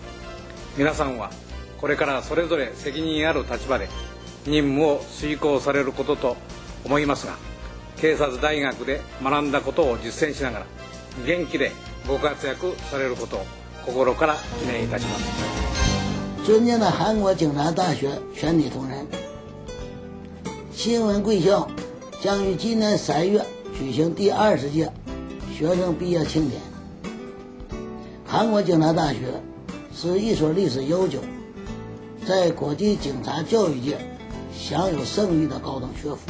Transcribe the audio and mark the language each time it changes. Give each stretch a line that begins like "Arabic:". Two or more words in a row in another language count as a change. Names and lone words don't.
Japanese: 皆さんはこれからそれぞれ責任ある立場で任務を遂行されることと思いますが、警察大学で学んだことを実践しながら元気でご活躍されることを心から記念いたします。
Chinese: 尊敬的韩国警察大学全体同仁，新闻贵校将于今年3月举行第20届学生毕业庆典。韩国警察大学是一所历史悠久，在国际警察教育界享有盛誉的高等学府。